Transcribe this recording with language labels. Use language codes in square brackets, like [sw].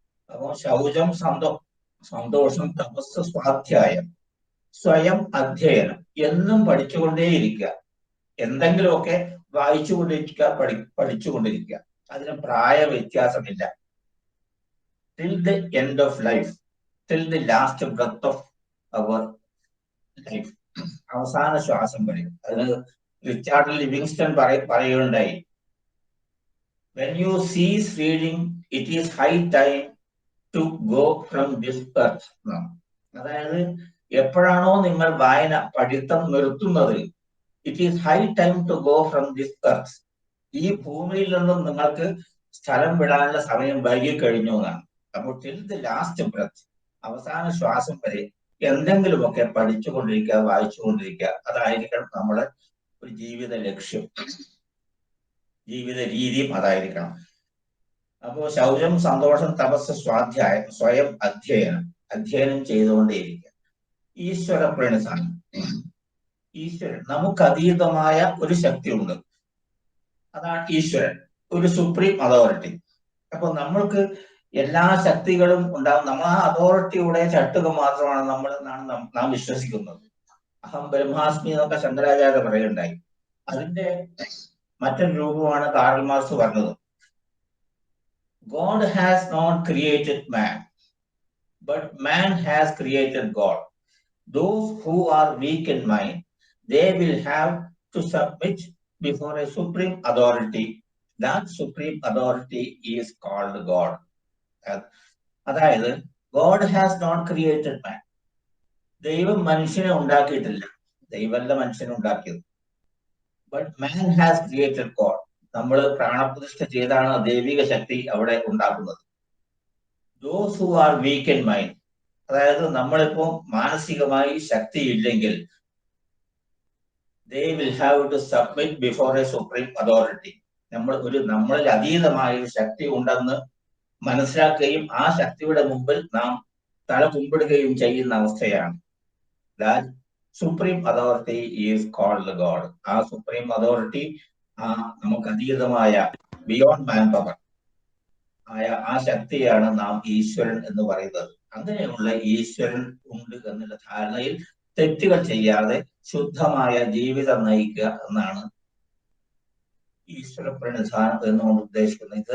[ml] അപ്പോൾ ശൗചം, സന്തോഷം, തപസ്, സ്വാധ്യായം, സ്വയം അധ്യയനം, എന്നും പഠിച്ചുകൊണ്ടേയിരിക്കുക. എന്തെങ്കിലുമൊക്കെ വായിച്ചുകൊണ്ടിരിക്കുക, പഠിച്ചുകൊണ്ടിരിക്കുക. അതിന് പ്രായ വ്യത്യാസമില്ല. [en] till the end of life, till the last breath of our life, [ml] അവസാന ശ്വാസം വരെ. അതിന് റിച്ചാർഡ് ലിവിങ്സ്റ്റൺ പറയുകയുണ്ടായി, [en] when you cease reading, it is high time to go from this earth. [ml] അതായത് എപ്പോഴാണോ നിങ്ങൾ പഠിത്തം നിർത്തുന്നത്, [en] It is high time to go from this earth. [ml] ഈ ഭൂമിയിൽ നിന്നും നിങ്ങൾക്ക് സ്ഥലം വിടാനുള്ള സമയം വൈകി കഴിഞ്ഞു എന്നാണ്. അപ്പോൾ [en] till the last breath, [ml] അവസാന ശ്വാസം വരെ എന്തെങ്കിലുമൊക്കെ പഠിച്ചുകൊണ്ടിരിക്കുക, വായിച്ചുകൊണ്ടിരിക്കുക. അതായിരിക്കണം നമ്മുടെ ഒരു ജീവിത ലക്ഷ്യം, ജീവിത രീതിയും അതായിരിക്കണം. അപ്പോ ശൗചം, സന്തോഷം, തപസ്, സ്വാധ്യായം, സ്വയം അധ്യയനം ചെയ്തുകൊണ്ടേയിരിക്കുക. ഈശ്വര പ്രണിധാനം. ഈശ്വരൻ, നമുക്കതീതമായ ഒരു ശക്തിയുണ്ട്, അതാണ് ഈശ്വരൻ, ഒരു സുപ്രീം അതോറിറ്റി. അപ്പൊ നമ്മൾക്ക് എല്ലാ ശക്തികളും ഉണ്ടാവും. നമ്മൾ ആ അതോറിറ്റിയുടെ ചട്ടുക മാത്രമാണ് നമ്മൾ എന്നാണ് നാം വിശ്വസിക്കുന്നത്. അഹം ബ്രഹ്മാസ്മി എന്നൊക്കെ ശങ്കരാചാര്യ പറയുണ്ടായി. അതിന്റെ മറ്റൊരു രൂപമാണ് കാർൽ മാർക്സ് പറഞ്ഞത്. [en] God has not created man, but man has created God. Those who are weak in mind, they will have to submit before a supreme authority. That supreme authority is called God. [ml] അതായത് [en] God has not created man. [ml] ദൈവം മനുഷ്യനെ ഉണ്ടാക്കിയിട്ടില്ല, ദൈവമല്ല മനുഷ്യനെ ഉണ്ടാക്കിയത്. [en] But man has created God. [ml] നമ്മൾ പ്രാണപ്രതിഷ്ഠ ചെയ്താണ് ദൈവിക ശക്തി അവിടെ ഉണ്ടാക്കുന്നത്. [en] Those who are weak in mind, [ml] അതായത് നമ്മളിപ്പോ മാനസികമായി ശക്തിയില്ലെങ്കിൽ, [en] they will have to submit before a supreme authority. [ml] നമ്മളിൽ അതീതമായ ഒരു ശക്തി ഉണ്ടെന്ന് മനസ്സിലാക്കുകയും ആ ശക്തിയുടെ മുമ്പിൽ നാം തല കുമ്പിടുകയും ചെയ്യുന്ന അവസ്ഥയാണ്. [en] That supreme authority is called God. [ml] ആ സുപ്രീം അതോറിറ്റി, ആ നമുക്ക് അതീതമായ [en] beyond man power [ml] ആയ ആ ശക്തിയാണ് നാം ഈശ്വരൻ എന്ന് പറയുന്നത്. അങ്ങനെയുള്ള ഈശ്വരൻ ഉണ്ട് എന്നുള്ള ധാരണയിൽ തെറ്റുകൾ ചെയ്യാതെ ശുദ്ധമായ ജീവിതം നയിക്കുക എന്നാണ് ഈശ്വര പ്രണിധാനം എന്നുകൊണ്ട് ഉദ്ദേശിക്കുന്നത്.